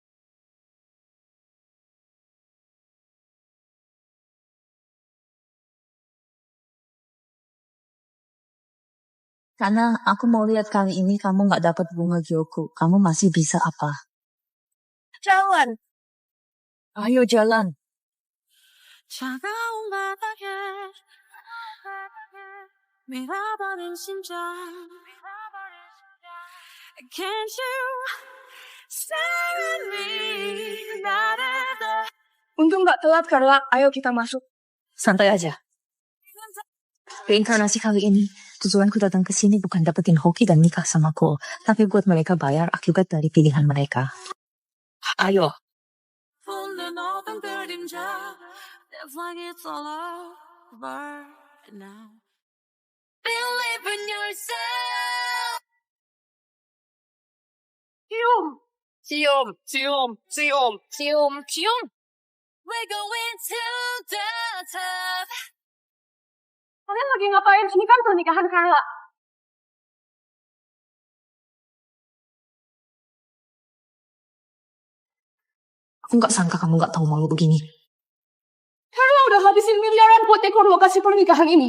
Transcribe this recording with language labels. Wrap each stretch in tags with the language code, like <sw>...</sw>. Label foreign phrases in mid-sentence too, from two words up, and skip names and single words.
<id>Karena aku mau lihat kali ini kamu nggak dapat bunga Gyoku. Kamu masih bisa apa? Jalan. Ayo jalan.</id> <ko>차가운 바닥에 밀어버린 심장</ko> <en>Can't you stare at me</en> <ko>나를 더</ko> <id>Untung nggak telat Carla, ayo kita masuk. Santai aja. Reinkarnasi kali ini, tujuanku datang ke sini bukan dapetin hoki dan nikah sama Cole, tapi buat mereka bayar akibat dari pilihan mereka. Ayo.</id> <ko>붙는 어떤 그림자</ko> <en>Feels like it's all over now Believe in yourself</en> <id>Cium, cium, cium, cium, cium, cium.</id> <en>We're going to the top</en> <id>Kalian lagi ngapain? Ini kan pernikahan Carla. Aku nggak sangka kamu nggak tahu malu begini. Karla udah habisin miliaran buat dekor lokasi pernikahan ini.</id>